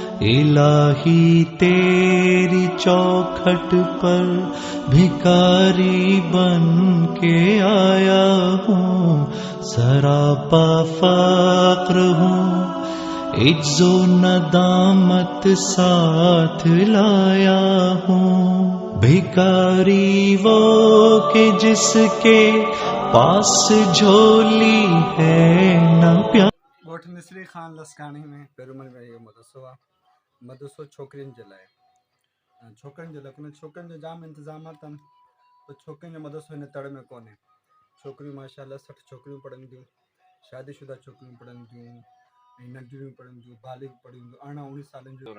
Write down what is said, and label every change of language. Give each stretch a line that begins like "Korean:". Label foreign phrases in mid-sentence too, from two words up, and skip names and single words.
Urdu: الہی تیری چوکھٹ پر بھکاری بن کے آیا ہوں، سراپا فقر ہوں، عجز و ندامت ساتھ لایا ہوں۔ بھکاری وہ کہ جس کے پاس جھولی ہے نہ پیار۔
Sindhi: ॻोठ मिसरी ख़ान लसकाणी में पेरूमल में इहो मदरसो आहे। मदरसो छोकिरियुनि जे लाइ छोकिरनि जे लाइ छोकिरनि जो जाम इंतज़ामात आहिनि, पर छोकिरियुनि जो मदरसो हिन तड़ में कोन्हे। छोकिरियूं माशाल्लाह 60 छोकिरियूं पढ़नि थियूं, शादीशुदा छोकिरियूं पढ़नि थियूं, ऐं नंढियूं पढ़नि थियूं, बालिग पढ़नि थियूं, 18-19 सालनि जूं।